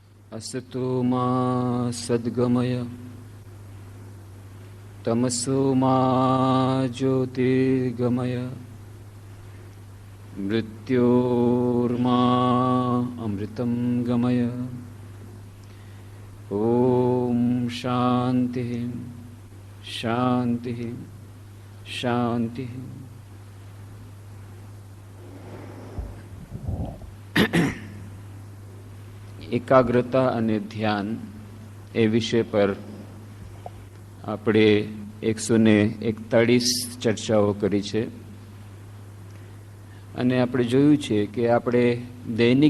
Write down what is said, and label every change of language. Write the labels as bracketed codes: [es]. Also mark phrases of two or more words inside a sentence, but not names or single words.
[sa] असतो मा सद्गमय तमसो मा ज्योतिर्गमय मृत्योर्मा अमृतं गमय। ओम शांति शांति शांति। [gu] એકાગ્રતા અને ધ્યાન એ વિષય પર આપણે 141 ચર્ચાઓ કરી છે અને આપણે જોયું છે કે આપણે દૈનિક